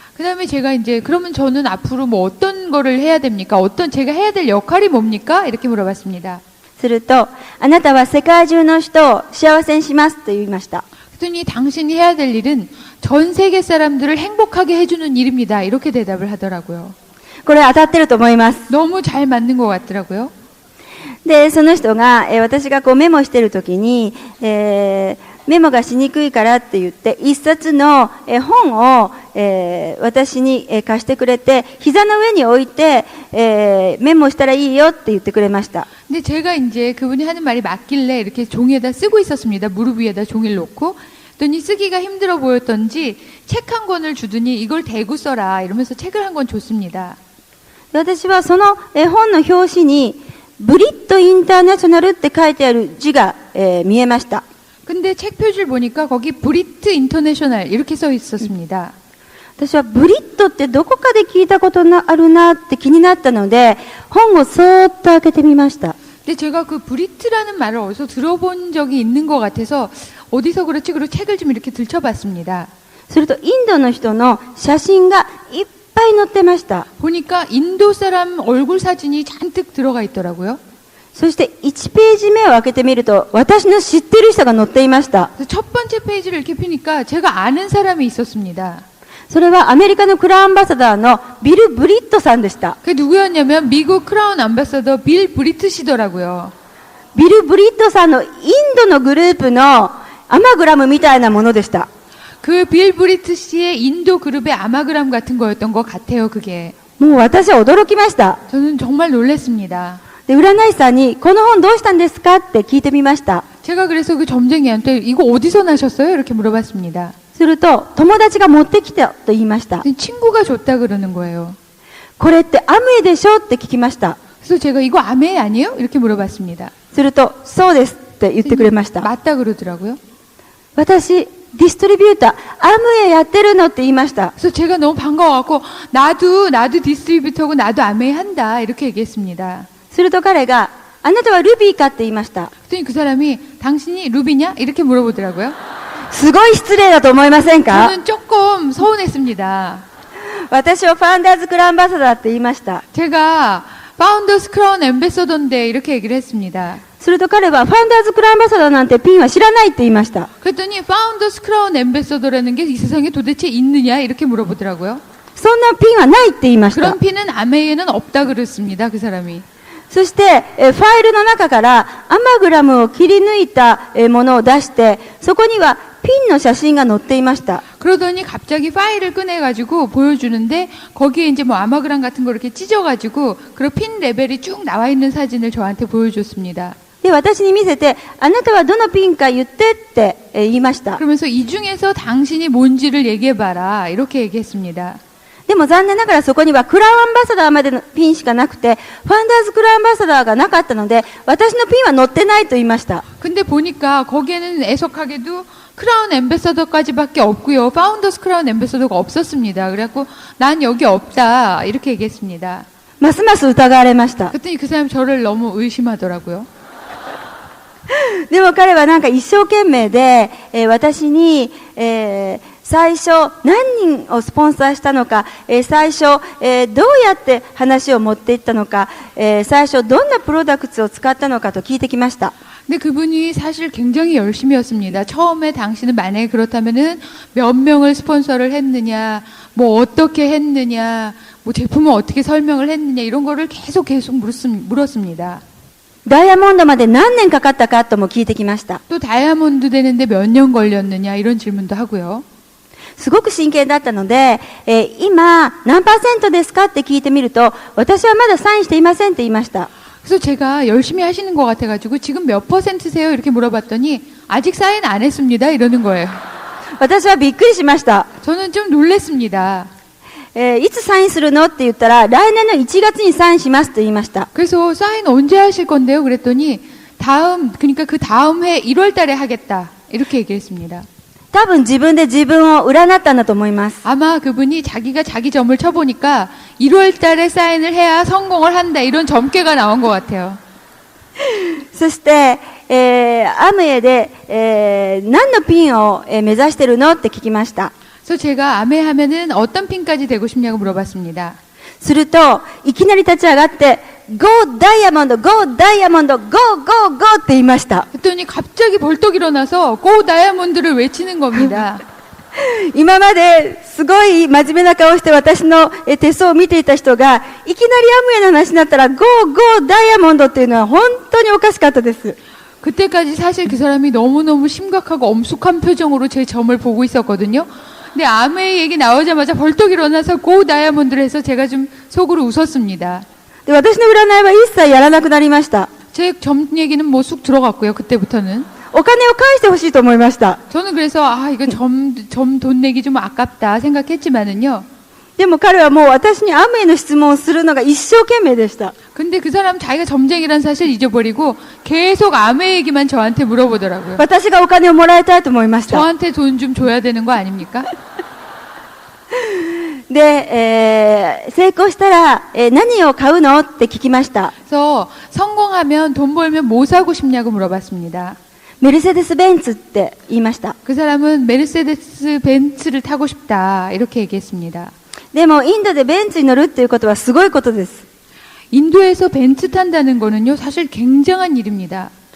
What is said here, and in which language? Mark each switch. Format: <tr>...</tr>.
<ko>그 다음에 제가 이제 그러면 저는 앞으로 뭐 어떤 거를 해야 됩니까? 어떤 제가 해야 될 역할이 뭡니까? 이렇게 물어봤습니다.</ko> <ja>すると、あなたは世界中の人を幸せにしますと言いました。</ja> <ko>그랬더니 당신이 해야 될 일은 전 세계 사람들을 행복하게 해주는 일입니다. 이렇게 대답을 하더라고요.</ko> <ja>これ当たってると思います。</ja> <ko>너무 잘 맞는 것 같더라고요.</ko> <ja>で、その人が、私がこうメモしてるときに、メモがしにくいからって言って、一冊の、本を、私に、貸してくれて、膝の上に置いて、メモしたらいいよって言ってくれました。</ja> <ko>근데 제가 이제 그분이 하는 말이 맞길래 이렇게 종이에다 쓰고 있었습니다. 무릎 위에다 종이를 놓고. 그랬더니 쓰기가 힘들어 보였던지 책 한 권을 주더니 이걸 대고 써라 이러면서 책을 한 권 줬습니다.</ko> <ja>私はその、本の表紙に、ブリットインターナショナルって書いてある字が、見えました。</ja> <ko>근데 책 표지를 보니까 거기 브리트 인터내셔널 이렇게 써 있었습니다.</ko> <ja>私はブリットってどこかで聞いたことあるなって気になったので、本をそーっと開けてみました。</ja> <ko>근데 제가 그 브리트라는 말을 어디서 들어본 적이 있는 것 같아서 어디서 그렇지 그리고 책을 좀 이렇게 들춰봤습니다.</ko> <ja>するとインドの人の写真がいっぱい載ってました。</ja> <ko>보니까 인도 사람 얼굴 사진이 잔뜩 들어가 있더라고요.</ko> <ja>そして1ページ目を開けてみると、私の知っている人が載っていました。</ja> <ko>그래서 첫 번째 페이지를 이렇게 펴니까 제가 아는 사람이 있었습니다.</ko> <ja>それはアメリカのクラウンアンバサダーのビル・ブリットさんでした。</ja> <ko>그게 누구였냐면 미국 크라운 암바사더 빌 브리트시더라고요.</ko> <ja>ビル・ブリットさんのインドのグループのアマグラムみたいなものでした。</ja> <ko>그 빌 브리트 씨의 인도 그룹의 아마그람 같은 거였던 것 같아요, 그게.</ko> <ja>もう私は驚きました。</ja> <ko>저는 정말 놀랐습니다.</ko> <ja>で、占い師さんにこの本どうしたんですかって聞いてみました。</ja> <ko>제가 그래서 그 점쟁이한테 이거 어디서 나셨어요? 이렇게 물어봤습니다.</ko> <ja>すると、友達が持ってきたと言いました。</ja> <ko>친구가 줬다 그러는 거예요.</ko> <ja>これってアムエでしょって聞きました。</ja> <ko>그래서 제가 이거 아메 아니에요? 이렇게 물어봤습니다.</ko> <ja>すると、そうですって言ってくれました。</ja> <ko>맞다 그러더라고요.</ko> <ja>私、ディストリビューター、アムエやってるのって言いました。</ja> <ko>그래서 제가 너무 반가워갖고 나도 디스트리뷰터고 나도 아메 한다 이렇게 얘기했습니다.</ko> <ja>すると彼が、あなたはルビーかって言いました。</ja> <ko>그랬더니 그 사람이 당신이 루비냐? 이렇게 물어보더라고요.</ko> <ja>すごい失礼だと思いませんか？</ja> <ko>저는 조금 서운했습니다.</ko> <ja>私はファウンダーズクラウンアンバサダーって言いました。</ja> <ko>제가 파운더스 크라운 앰베서더인데 이렇게 얘기를 했습니다.</ko> <ja>すると彼はファウンダーズクラウンアンバサダーなんてピンは知らないって言いました。</ja> <ko>그랬더니 파운더스 크라운 앰베서더라는 게 이 세상에 도대체 있느냐 이렇게 물어보더라고요.</ko> <ja>そんなピンはないって言いました。</ja> <ko>그런 핀은 아메이에는 없다 그랬습니다. 그 사람이.</ko> <ja>そして、ファイルの中からアマグラムを切り抜いたものを出して、そこにはピンの写真が載っていました。</ja> <ko>그러더니 갑자기 파일을 꺼내가지고 보여주는데 거기에 이제 뭐 아마그람 같은 거 이렇게 찢어가지고 그런 핀 레벨이 쭉 나와 있는 사진을 저한테 보여줬습니다.</ko> <ja>で、私に見せて、あなたはどのピンか言ってって言いました。</ja> <ko>그러면서 이 중에서 당신이 뭔지를 얘기해봐라 이렇게 얘기했습니다.</ko> <ja>でも残念ながらそこにはクラウンアンバサダーまでのピンしかなくて、ファウンダーズクラウンアンバサダーがなかったので、私のピンは載ってないと言いました。</ja> <ko>근데 보니까 거기에는 애석하게도 크라운 앰베서더까지밖에 없고요. 파운더스 크라운 앰베서더가 없었습니다. 그래갖고 난 여기 없다 이렇게 얘기했습니다.</ko> <ja>ますます疑われました。</ja> <ko>그랬더니 그 사람 저를 너무 의심하더라고요.</ko> <ja>でも彼はなんか一生懸命で、私に、最初何人をスポンサーしたのか、最初、どうやって話を持っていったのか、最初どんなプロダクツを使ったのかと聞いてきました。</ja> <ko>근데 그분이 사실 굉장히 열심히 했습니다. 처음에 당신은 만약에 그렇다면은 몇 명을 스폰서를 했느냐, 뭐 어떻게 했느냐, 뭐 제품을 어떻게 설명을 했느냐 이런 거를 계속 물었습니다.</ko> <ja>ダイヤモンドまで何年かかったかとも聞いてきました。</ja> <ko>또 다이아몬드 되는데 몇 년 걸렸느냐 이런 질문도 하고요.</ko> <ja>すごく真剣だったので、今何パーセントですかって聞いてみると、私はまだサインしていませんって言いました。</ja> <ko>그래서 제가 열심히 하시는 것 같아가지고 지금 몇 %세요? 이렇게 물어봤더니 아직 사인 안 했습니다 이러는 거예요.</ko> <ja>私はびっくりしました。</ja> <ko>저는 좀 놀랬습니다.</ko> <ja>いつサインするのって言ったら、来年の1月にサインしますと言いました。</ja> <ko>그래서 사인 언제 하실 건데요? 그랬더니 그러니까 그 다음 해 1월 달에 하겠다 이렇게 얘기했습니다.</ko> <ja>多分自分で自分を占ったんだと思います。</ja> <ko>아마 그분이 자기가 자기 점을 쳐보니까 1월 달에 사인을 해야 성공을 한다 이런 점괘가 나온 것 같아요.</ko> <ja>そして、アムウェイで、何のピンを、目指してるのって聞きました。</ja> <ko>그래서 제가 아메 하면은 어떤 핀까지 되고 싶냐고 물어봤습니다.</ko> <ja>すると、いきなり立ち上がって、ゴーダイヤモンド、ゴーダイヤモンド、ゴーゴーゴーって言いました。</ja> <ko>그랬더니 갑자기 벌떡 일어나서 고 다이아몬드를 외치는 겁니다.</ko> <ja>今まですごい真面目な顔して私の手相を見ていた人が、いきなりアムウェイの話になったら、ゴーゴーダイヤモンドっていうのは本当におかしかったです。</ja> <ko>그때까지 사실 그 사람이 너무너무 심각하고 엄숙한 표정으로 제 점을 보고 있었거든요. 근데 아메이 얘기 나오자마자 벌떡 일어나서 고 다이아몬드를 해서 제가 좀 속으로 웃었습니다.</ko> <ja>で、私の占いは一切やらなくなりました。</ja> <ko>제 점 얘기는 뭐 쑥 들어갔고요. 그때부터는.</ko> <ja>お金を返してほしいと思いました。</ja> <ko>저는 그래서 이거 점 돈 내기 좀 아깝다 생각했지만은요.</ko> <ja>でも彼はもう私にアムウェイの質問をするのが一生懸命でした。</ja> <ko>근데 그 사람 자기가 점쟁이란 사실 잊어버리고 계속 아메 얘기만 저한테 물어보더라고요.</ko> <ja>私がお金をもらいたいと思いました。</ja> <ko>저한테 돈 좀 줘야 되는 거 아닙니까?</ko> <ja>で、成功したら、何を買うのって聞きました。</ja> <ko>그래서 성공하면 돈 벌면 뭐 사고 싶냐고 물어봤습니다.</ko> <ja>メルセデス・ベンツって言いました。</ja> <ko>그 사람은 메르세데스 벤츠를 타고 싶다 이렇게 얘기했습니다.</ko> <ja>でもインドでベンツに乗るっていうことはすごいことです。</ja> <ko>인도에서 벤츠 탄다는 거는요 사실 굉장한 일입니다.</ko>